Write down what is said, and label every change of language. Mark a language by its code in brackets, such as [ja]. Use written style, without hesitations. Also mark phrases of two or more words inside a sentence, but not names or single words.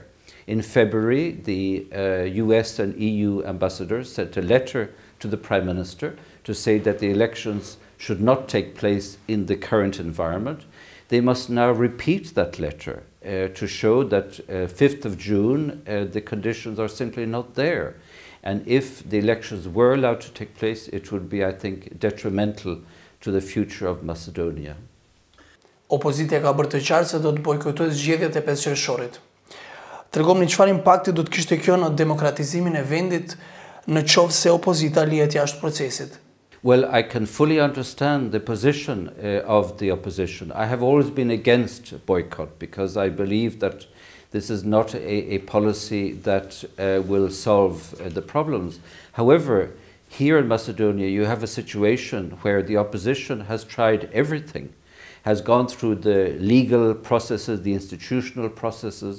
[en] In February, the US and EU ambassadors sent a letter to the Prime Minister to say that the elections should not take place in the current environment. They must now repeat that letter to show that 5th of June, the conditions are simply not there. And if the elections were allowed to take place, it would be, I think, detrimental to the future of Macedonia. [sq] Opozita ka bërë të qartë se do të bojkotojë zgjedhjet e 5 qershorit. Tregomni çfarë impakti do të kishte kjo në demokratizimin e vendit në qoftë se opozita lihet jashtë procesit. [en] Well, I can fully understand the position of the opposition. I have always been against boycott because I believe that This is not a policy that will solve the problems. However, here in Macedonia, you have a situation where the opposition has tried everything, has gone through the legal processes, the institutional processes.